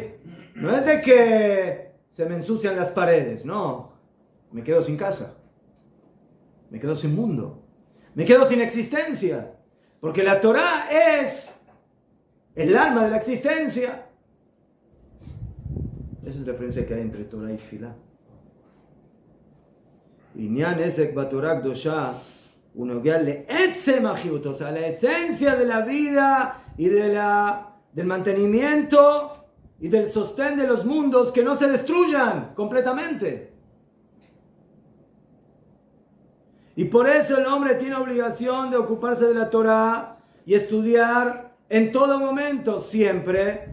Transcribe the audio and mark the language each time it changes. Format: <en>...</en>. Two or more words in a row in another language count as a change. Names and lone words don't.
<es>No es de que se me ensucian las paredes, no. Me quedo sin casa. Me quedo sin mundo. Me quedo sin existencia. Porque la Torah es el alma de la existencia. Esa es la diferencia que hay entre Torah y Tefilá.</es> <he>עניין עסק בתורה קדושה ונוגע לעצם החיות,</he> <es>o sea, la esencia de la vida y del mantenimiento y del sostén de los mundos, que no se destruyan completamente. Y por eso el hombre tiene obligación de ocuparse de la Torah y estudiar en todo momento, siempre.</es>